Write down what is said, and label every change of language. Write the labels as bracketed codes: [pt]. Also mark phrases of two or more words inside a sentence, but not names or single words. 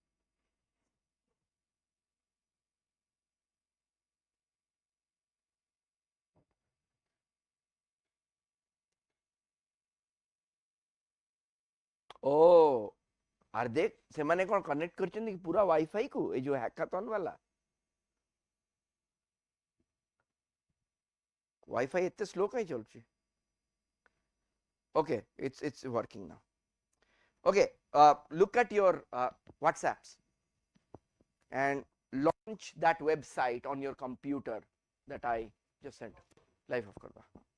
[en] Oh, are they [or] ସେମାନେ କ'ଣ କନେକ୍ଟ କରିଛନ୍ତି କି ପୁରା ୱାଇଫାଇ କୁ ଏ ଯୋଉ ହ୍ୟାକାଥନ୍ वाला ୱାଇଫାଇ ଏତେ ସ୍ଲୋ କାହିଁ ଚାଲୁଛି? [en] Okay, it's working now. Okay, look at your WhatsApps and launch that website on your computer that I just sent. Live of karwa.